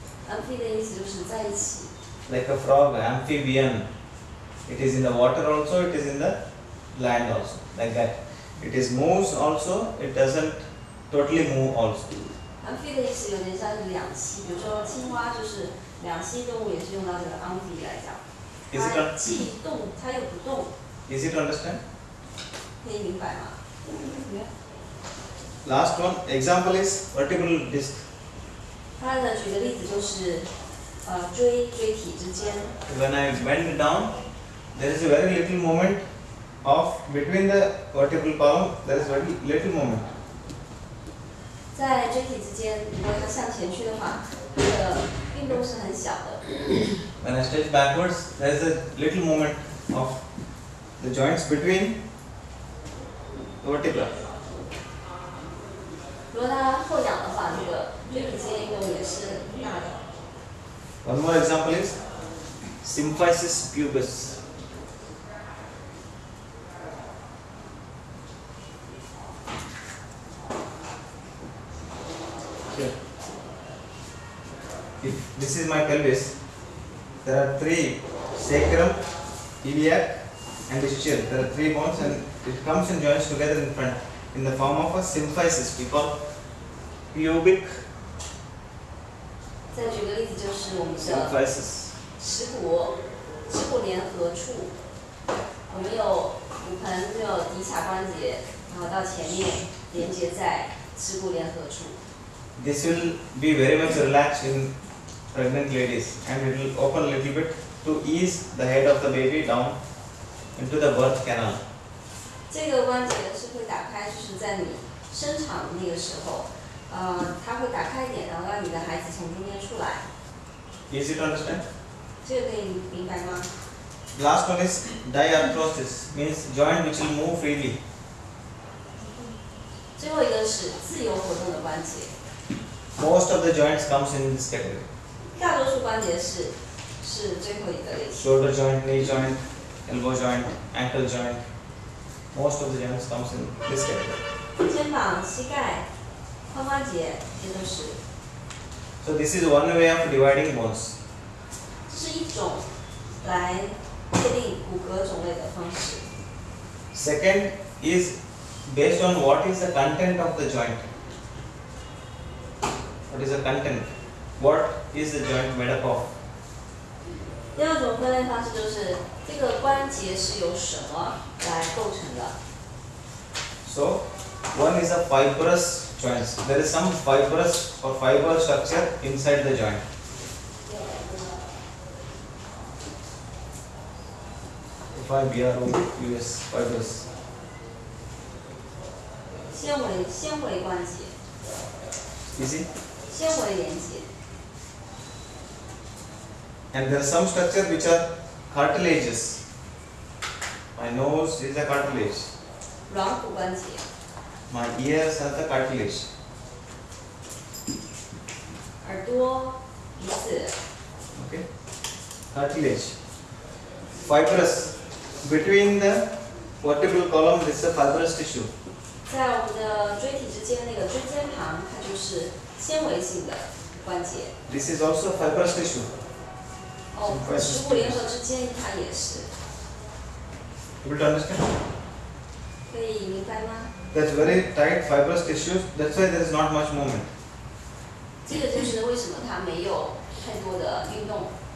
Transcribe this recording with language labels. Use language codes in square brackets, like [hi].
[zh] Amphi 的意思就是在一起。 [en] Like a frog, amphibian. It is in the water also, it is in the land also. Like that. It is moves also, it doesn't totally move also. [zh] Amphi 的意思有点像是两栖，比如说青蛙就是两栖动物，也是用到这个 amphi 来讲。它既动，它又不动。 [en] Easy to understand? [zh] 可以明白吗？ [en] Last one example is vertebral disc. [zh] 它的举个例子就是椎体之间。 [en] When I bend down, there is a very little movement of between the vertebral column. There is very little movement. [zh] 在椎体之间，如果它向前去的话，它的运动是很小的。 [en] When I stretch backwards, there is a little movement of the joints between the vertebra. [zh] 如果它后仰的话，这个椎体之间运动也是大的。 [en] One more example is symphysis pubis. Here. If this is my pelvis, there are three: sacrum, iliac, and ischial. There are three bones, and it comes and joins together in front in the form of a symphysis. We call pubic [zh] 再举个例子，就是我们的 [en] symphysis. [zh] 耻骨联合处，我们有骨盆，就有骶髂关节，然后到前面连接在耻骨联合处。 [en] This will be very much relaxed in pregnant ladies, and it will open a little bit to ease the head of the baby down into the birth canal. [zh] 这个关节是会打开，就是在你生产的那个时候，它会打开一点，然后让你的孩子从中间出来。 [en] Easy to understand? [zh] 这个可以明白吗？ [en] Last one is diarthrosis, means joint which will move freely. [zh] 最后一个是自由活动的关节。 [en] Most of the joints comes in this category. [zh] 大多数关节是最后一个类型。 [en] Shoulder joint, knee joint, elbow joint, ankle joint. Most of the joints comes in this category. [zh] 肩膀、膝盖、髋关节，这都是。 [en] So this is one way of dividing bones. [zh] 这是一种来界定骨骼种类的方式。 [en] Second is based on what is the content of the joint. What is the content? What is the joint made up of? [zh] 第二种分类方式就是这个关节是由什么来构成的。 [en] So one is a fibrous joints. There is some fibrous or fiber structure inside the joint. FIBROUS, fibrous. [zh] 纤维关节， [en] Easy. [zh] 纤维连接。 [en] And there are some structure which are cartilages. My nose is a cartilage. [zh] 软骨关节， [en] My ears are the cartilage. [zh] 耳朵、鼻子， [en] Okay. Cartilage. Fibrous. Between the vertebral column, this is a fibrous tissue. [zh] 在我们的椎体之间那个椎间盘，它就是纤维性的关节。 [en] This is also fibrous tissue. [zh] 哦，耻骨联合之间它也是。 [en] Able to understand? [zh] 可以明白吗？ [en] That's very tight fibrous tissues. That's why there is not much movement. [zh] 这个就是为什么它没有太多的运动。